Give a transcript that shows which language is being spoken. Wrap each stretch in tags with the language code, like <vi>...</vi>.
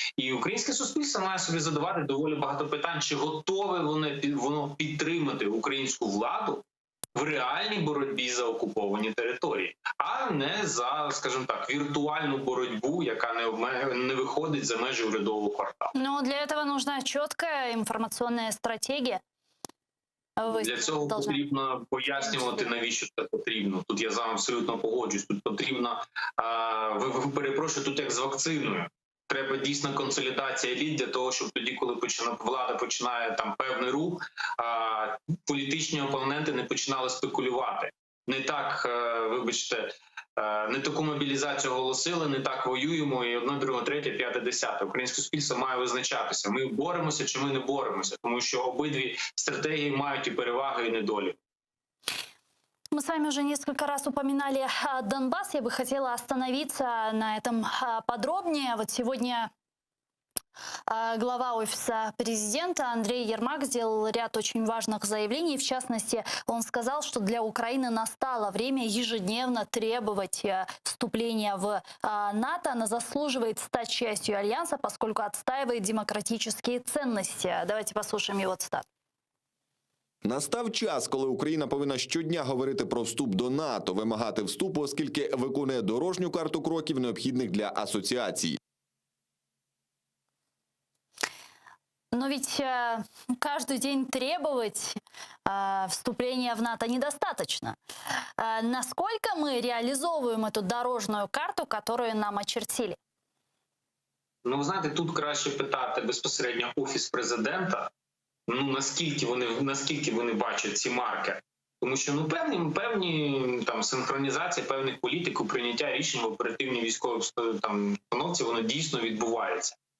<uk>І українське суспільство має собі задавати доволі багато питань, чи готове воно підтримати українську владу в реальній боротьбі за окуповані території, а не за, скажімо так, віртуальну боротьбу, яка не виходить за межі урядового кварталу.</uk> <ru>Но для этого нужна четкая информационная стратегия.</ru> <uk>Для цього потрібно пояснювати, навіщо це потрібно. Тут я з вами абсолютно погоджуюсь. Тут потрібно, перепрошую, тут як з вакциною. Треба дійсно консолідація еліт для того, щоб тоді, коли влада починає там певний рух, політичні опоненти не починали спекулювати. Не так, вибачте, не таку мобілізацію оголосили, не так воюємо, і одне, друге, третє, п'яте, десяте. Українське суспільство має визначатися. Ми боремося чи ми не боремося, тому що обидві стратегії мають і переваги, і недоліки.</uk> <ru>Мы с вами уже несколько раз упоминали Донбасс. Я бы хотела остановиться на этом подробнее. Вот сегодня глава Офиса президента Андрей Ермак сделал ряд очень важных заявлений. В частности, он сказал, что для Украины настало время ежедневно требовать вступления в НАТО. Она заслуживает стать частью Альянса, поскольку отстаивает демократические ценности. Давайте послушаем его цитату.</ru> <uk>Настав час, коли Україна повинна щодня говорити про вступ до НАТО, вимагати вступу, оскільки виконує дорожню карту кроків, необхідних для асоціації.</uk> <ru>Но ведь каждый день требовать вступления в НАТО недостаточно. Насколько мы реализовываем эту дорожную карту, которую нам очертили?</ru> <uk>Ви знаєте, тут краще питати безпосередньо Офіс президента, наскільки вони бачать ці маркери. Тому що певні там синхронізації певних політик у прийняття рішень в оперативній військовій обстановці, воно дійсно відбувається.</uk>